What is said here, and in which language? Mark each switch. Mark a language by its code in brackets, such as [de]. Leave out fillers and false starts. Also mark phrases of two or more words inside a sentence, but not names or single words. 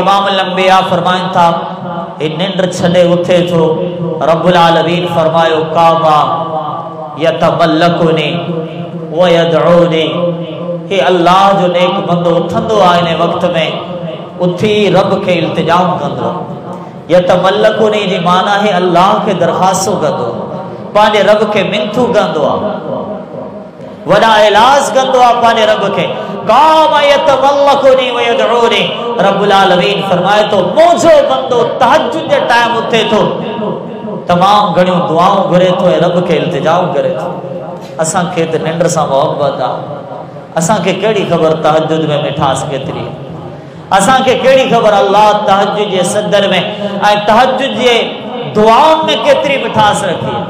[ar] إمام الأنبياء [sd] फरमाइनि था हे निंड छॾे उथे थो, [ar] رب العالمين [sd] फरमायो [ar] كما يتملقني ويدعوني, [sd] हे अल्लाह जो नेक बंदो उथंदो आहे इन वक़्त में, उथी रब के इल्तिजाम कंदो। यतमल्लकुनी जी माना है अल्लाह के दरख़्वास्तूं कंदो, पंहिंजे रब के मिनथू कंदो आहे, वॾा इलाज कंदो आहे पंहिंजे रब के। [ar] كما يتملقني ويدعوني, رب العالمين [sd] फरमाए थो मुंहिंजो बंदो तहज्जुद जे टाइम उथे थो, तमाम घणियूं दुआऊं घुरे थो ऐं रब के इल्तिजाम करे थो। असांखे त निंड सां मोहब्बत आहे, असांखे कहिड़ी ख़बर तहज्जुद में मिठास केतिरी आहे, असांखे कहिड़ी ख़बर अल्लाह तहज्जुद जे सदर में ऐं तहज्जुद जे दुआउनि में केतिरी मिठास रखी आहे।